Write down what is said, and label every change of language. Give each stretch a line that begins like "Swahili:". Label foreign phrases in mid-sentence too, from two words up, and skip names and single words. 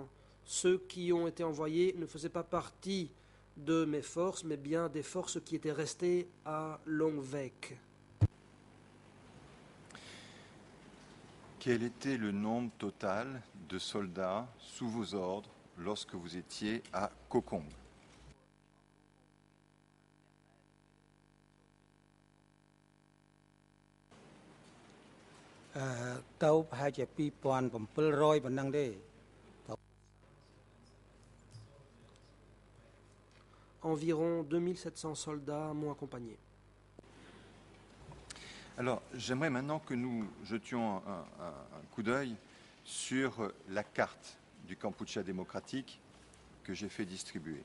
French: Ceux qui ont été envoyés ne faisaient pas partie de mes forces, mais bien des forces qui étaient restées à Longveik. Quel était le nombre total de soldats sous vos ordres lorsque vous étiez à Kokong?
Khmer: Tao ប្រហែលជា2700ប៉ុណ្ណឹងទេ
French: Environ 2700 soldats m'ont accompagné. Alors, j'aimerais maintenant que nous jetions un coup d'œil sur la carte du Kampuchea démocratique que j'ai fait distribuer.